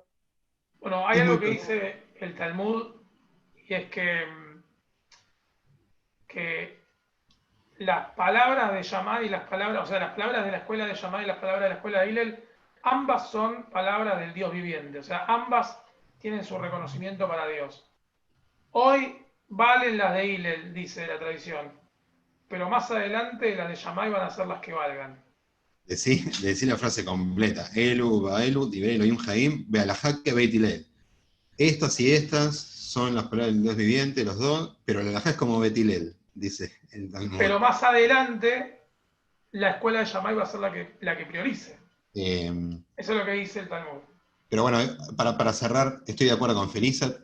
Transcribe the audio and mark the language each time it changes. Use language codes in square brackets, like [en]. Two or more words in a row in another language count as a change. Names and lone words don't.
[es] Bueno, hay algo que dice el Talmud, y es que las palabras de Shammai y las palabras de la escuela de Shammai y las palabras de la escuela de Hillel, ambas son palabras del Dios viviente, o sea, ambas tienen su reconocimiento para Dios. Hoy valen las de Hillel, dice la tradición, pero más adelante las de Shammai van a ser las que valgan. Decí la frase completa. [he] אלו ואלו דברי אלהים חיים והלכה כבית הלל. [es] Estas y estas son las palabras del Dios viviente, los dos, pero la alajá es como Beit Hillel, dice el Talmud. Pero más adelante, la escuela de Shammai va a ser la que priorice. Eso es lo que dice el Talmud. Pero bueno, para cerrar, estoy de acuerdo con Felisa.